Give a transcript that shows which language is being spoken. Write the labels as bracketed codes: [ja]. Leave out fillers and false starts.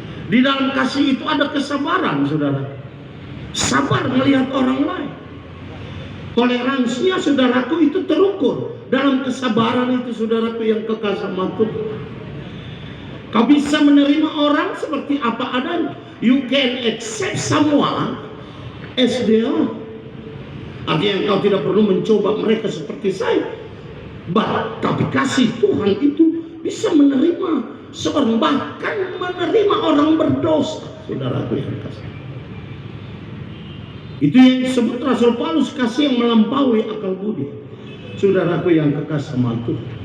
[id] Di dalam kasih itu ada kesabaran, saudara. Sabar melihat orang lain. Toleransinya, saudaraku, itu terukur dalam kesabaran itu, saudaraku yang kekasih sama Tuhan. Kau bisa menerima orang seperti apa adanya. [en] You can accept someone as they are. [id] Artinya kau tidak perlu mencoba mereka seperti saya. Tapi kasih Tuhan itu bisa menerima seorang, bahkan menerima orang berdosa, saudaraku yang kasih. Itu yang disebut Rasul Paulus, kasih yang melampaui akal budi, saudaraku yang kekasih sama Tuhan.